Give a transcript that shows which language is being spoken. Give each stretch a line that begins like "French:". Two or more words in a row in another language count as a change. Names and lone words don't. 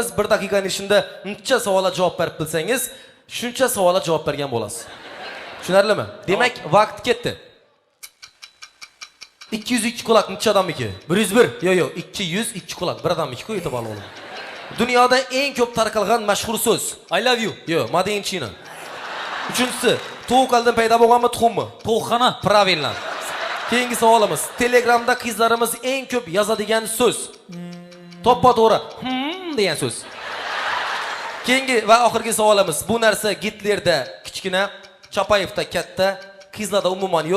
Uzbek: 1 daqiqaning ichida necha savolga javob berib bilsangiz, shuncha savolga javob bergan bo'lasiz. Tushunarlimi? Demak, vaqt ketdi. 202 quloq necha odamniki? 101. Yo'q, 202 quloq bir odamniki yetib oladi. Dunyoda eng ko'p tarqalgan mashhur so'z
English: I love you.
Uzbek: Yo'q,
English: Made in China.
Uzbek: Uchinchisi, tovuq qaldan paydo bo'lganmi, tuxummi? Tovuqxona.
Russian: Правильно.
Uzbek: Keyingi savolimiz, Telegramda qizlarimiz eng ko'p yozadigan so'z. To'ppa-to'g'ri degan so'z. Keyingi va oxirgi savolimiz, bu narsa Gitlerda kichkina, Chapayevda katta, qizlarda umuman yo'q.